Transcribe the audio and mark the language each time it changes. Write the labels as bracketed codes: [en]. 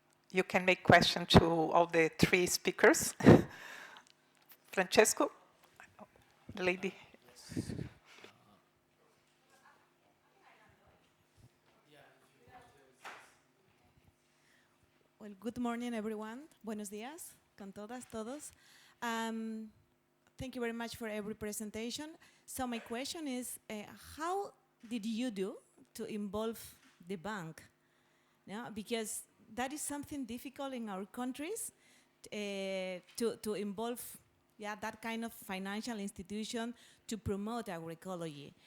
[en] You can make questions to all the 3 speakers. Francesco, the lady. Well, good morning, everyone. [es] Buenos días, con todas, todos. [en] Thank you very much for every presentation. So my question is, how did you do to involve the bank? Yeah, because that is something difficult in our countries, to involve that kind of financial institution to promote agroecology.